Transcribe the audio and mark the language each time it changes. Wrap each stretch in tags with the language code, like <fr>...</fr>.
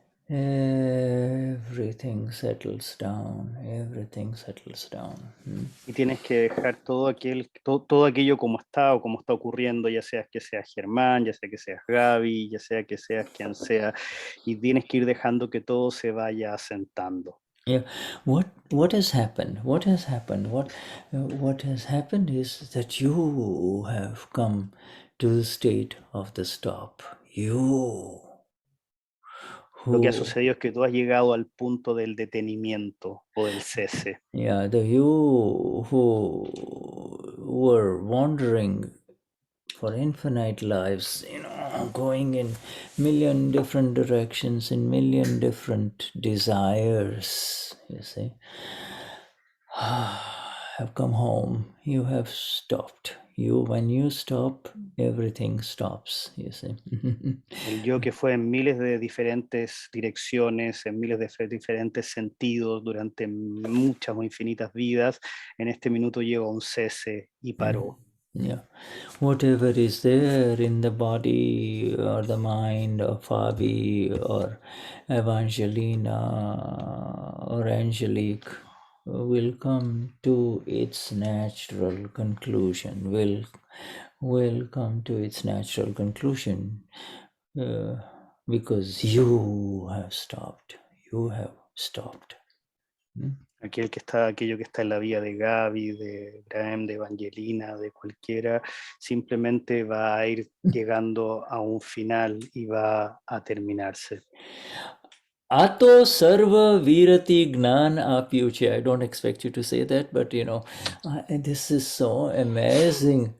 <en>everything settles down, everything settles down.</en> <es>Y tienes que dejar todo aquello como está o como está ocurriendo, ya sea que seas Germán, ya sea que seas Gaby, ya sea que seas quien sea, y tienes que ir dejando que todo se vaya asentando.</es> <en>Yeah, what has happened? What has happened? What has happened is that you have come to the state of the stop. You</en> <es>Lo que ha</es> <en>who</en> <es>sucedido es que tú has llegado al punto del detenimiento o del cese.</es> <en>yeah, the you who were wandering for infinite lives, going in million different directions, in million different desires, you see, have come home. You have stopped. When you stop, everything stops, you see.</en> <es>El yo que fue en miles de diferentes direcciones, en miles de diferentes sentidos durante muchas o infinitas vidas, en este minuto llegó a un cese y paró.</es> <en>Yeah, whatever is there in the body or the mind of Fabi or Evangelina or Angelique will come to its natural conclusion, will come to its natural conclusion because you have stopped. You have stopped.</en> <es>Aquello que está en la vida de Gaby, de Graham, de Evangelina, de cualquiera, simplemente va a ir llegando a un final y va a terminarse.</es> <gu>Ato sarva virati gnan apyuche.</gu> <en>I don't expect you to say that, but this is so amazing.</en>